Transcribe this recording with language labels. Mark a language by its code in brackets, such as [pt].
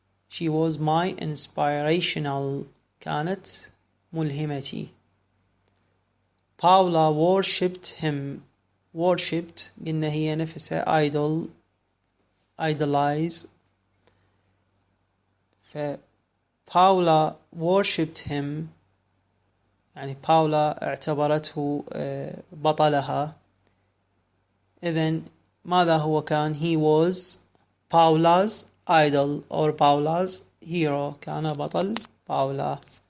[en] she was my inspirational [ar] كانت ملهمتي. [en] Paula worshipped him. [ar] worshipped قلنا هي نفسها idolize. [en] Paula worshipped him [ar] يعني باولا اعتبرته بطلها. إذن ماذا هو كان؟ [en] he was Paula's idol or Paula's hero. [ar] كان بطل باولا.